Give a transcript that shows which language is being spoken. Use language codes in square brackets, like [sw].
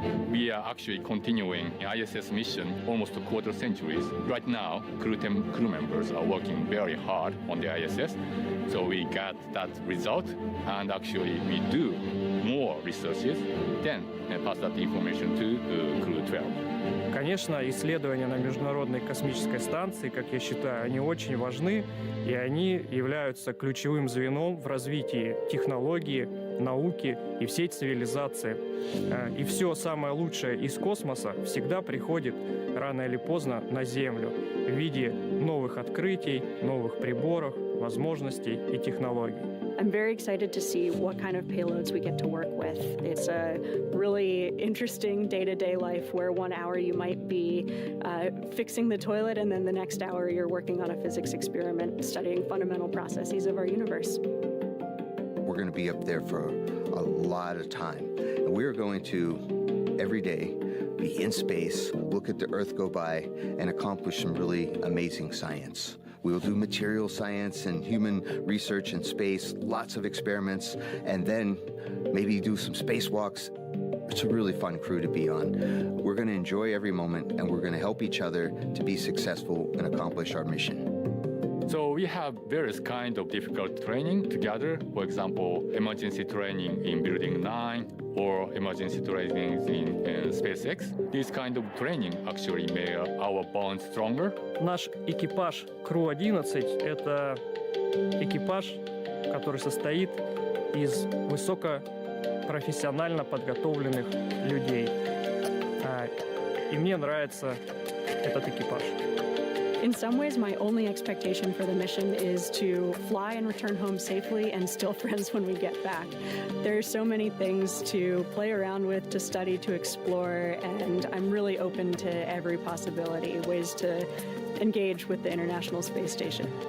[en] We are actually continuing an ISS mission almost a quarter centuries. Right now, crew members are working very hard on the ISS, so we got that result, and actually we do more researches, then pass that information to Crew-12. [ru] Конечно, исследования на Международной космической станции, как я считаю, они очень важны, и они являются ключевым звеном в развитии технологии, науки и всей цивилизации. И все самое лучшее из космоса всегда приходит рано или поздно на Землю в виде новых открытий, новых приборов, возможностей и технологий. [en] I'm very excited to see what kind of payloads we get to work with. It's a really interesting day-to-day life where 1 hour you might be fixing the toilet and then the next hour you're working on a physics experiment studying fundamental processes of our universe. We're going to be up there for a lot of time. And we're going to, every day, be in space, look at the Earth go by, and accomplish some really amazing science. We will do material science and human research in space, lots of experiments, and then maybe do some spacewalks. It's a really fun crew to be on. We're going to enjoy every moment, and we're going to help each other to be successful and accomplish our mission. So we have various kinds of difficult training together. For example, emergency training in Building 9 or emergency training in SpaceX. This kind of training actually made our bond stronger. [ru] Наш экипаж Crew-11 — это экипаж, который состоит из высокопрофессионально подготовленных людей. И мне нравится этот экипаж. [en] In some ways, my only expectation for the mission is to fly and return home safely and still friends when we get back. There are so many things to play around with, to study, to explore, and I'm really open to every possibility, ways to engage with the International Space Station.